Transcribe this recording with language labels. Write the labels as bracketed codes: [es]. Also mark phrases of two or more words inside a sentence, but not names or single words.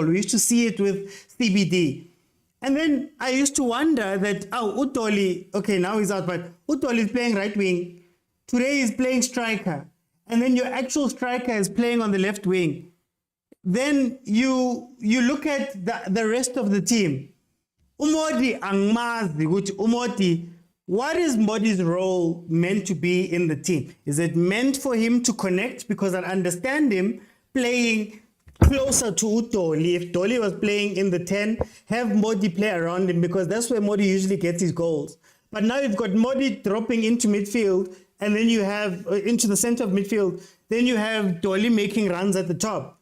[en] We used to see it with CBD. And then I used to wonder that, Dolly, okay, now he's out, but Dolly is playing right wing. Today he's playing striker. And then your actual striker is playing on the left wing. Then you look at the rest of the team. [zu] Umodi angmazi ukuthi Umodi, [en] what is Modi's role meant to be in the team? Is it meant for him to connect? Because I understand him playing closer to Dolly. If Dolly was playing in the 10, have Modi play around him, because that's where Modi usually gets his goals. But now you've got Modi dropping into midfield, and then you have into the center of midfield, then you have Dolly making runs at the top.